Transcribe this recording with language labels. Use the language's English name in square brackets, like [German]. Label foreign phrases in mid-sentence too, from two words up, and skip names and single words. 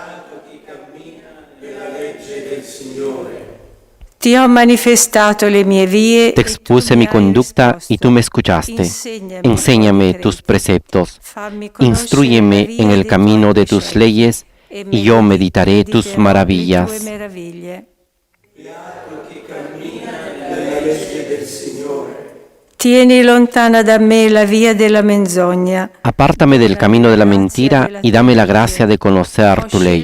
[Spanish] Te expuse mi conducta y tú me escuchaste. Enséñame tus preceptos. Instrúyeme en el camino de tus leyes y yo meditaré tus maravillas. [Italian] Tieni lontana da me la via della menzogna. [Spanish] Apártame del camino de la mentira y dame la gracia de conocer tu ley.